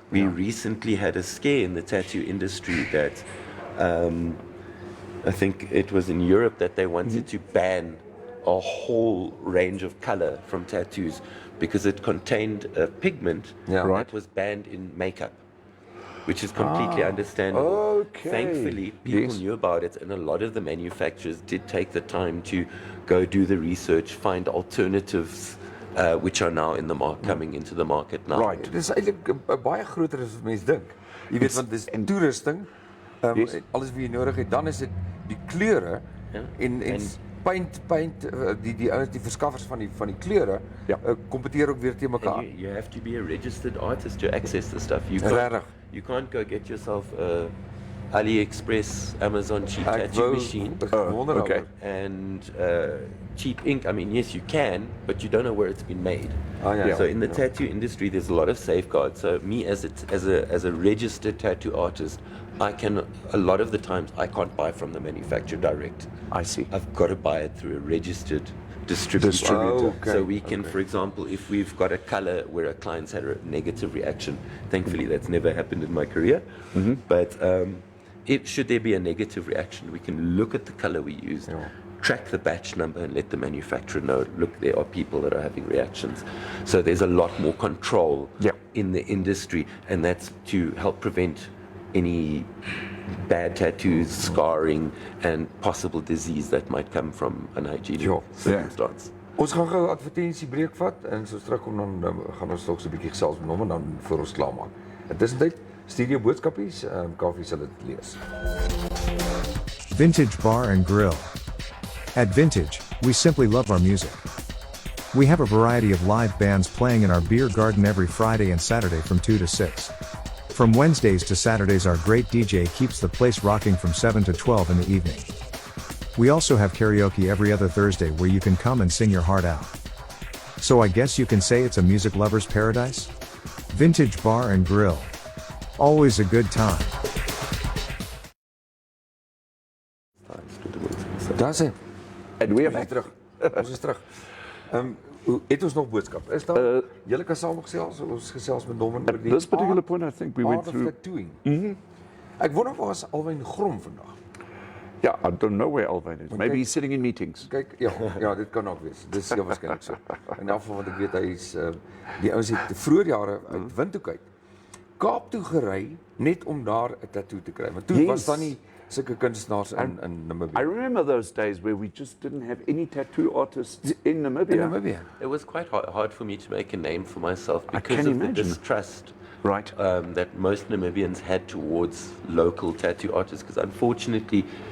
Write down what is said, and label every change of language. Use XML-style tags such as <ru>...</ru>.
<en>We recently had a scare in the tattoo industry that I think it was in Europe that they wanted to ban a whole range of color from tattoos because it contained a pigment that was banned in makeup, which is completely understandable. Thankfully, people knew about it, and a lot of the manufacturers did take the time to go do the research, find alternatives, which are now in the coming into the market now.</en> <af>Right. Dit is eintlik baie groter as wat mense dink. Jy weet, want dis toerusting. Alles wat jy nodig het, dan is dit die kleure en paint die ouens, die verskaffers van die kleure kompeteer ook weer teen mekaar.</af> <en>You have to be a registered artist to access the stuff. You can't go get yourself a AliExpress, Amazon cheap tattoo machine and cheap ink. I mean, yes, you can, but you don't know where it's been made. So in the tattoo industry, there's a lot of safeguards. So me as a registered tattoo artist, a lot of the times I can't buy from the manufacturer direct. I see. I've got to buy it through a registered distributor. So we can, for example, if we've got a color where a client's had a negative reaction, thankfully that's never happened in my career, but should there be a negative reaction, we can look at the color we used, track the batch number, and let the manufacturer know, look, there are people that are having reactions. So there's a lot more control in the industry, and that's to help prevent any bad tattoos, scarring, and possible disease that might come from unhygienic circumstance.</en> <af>Ons gaan gou 'n advertensiebreek vat en so terugkom dan gaan ons dalk so 'n bietjie gesels met hom en dan voor ons klaarmaak. Intussen studio boodskapies, Kaufeee sal dit lees.</af> <en>Vintage Bar and Grill. At Vintage, we simply love our music. We have a variety of live bands playing in our beer garden every Friday and Saturday from 2 to 6. From Wednesdays to Saturdays, our great DJ keeps the place rocking from 7 to 12 in the evening. We also have karaoke every other Thursday where you can come and sing your heart out. So I guess you can say it's a music lover's paradise? Vintage Bar and Grill. Always a good time.</en> <af>Daar sê. En weer back. Terug. Ons is terug. Het ons nog boodskap? Is daar? Julle kan saamgesels, ons gesels met Norman oor die</af> <en>this particular point I think we went through.</en> <af>Ek wonder waar is Alwyn Grom vandag?</af> <en>Yeah, I don't know where Alwyn is. Maybe he's sitting in meetings.</en> <af>Kyk, ja, dit kan ook wees. Dis ja waarskynlik so. In elk geval wat ek weet, hy is die ouens het vroeër jare uit Windhoek uit Kaap toe gery net om daar 'n tattoo te kry. Want toe was daar nie sulke kunstenaars in Namibia.</af> <en>I remember those days where we just didn't have any tattoo artists in Namibia. It was quite hard for me to make a name for myself because of the distrust that most Namibians had towards local tattoo artists. Because unfortunately,</en>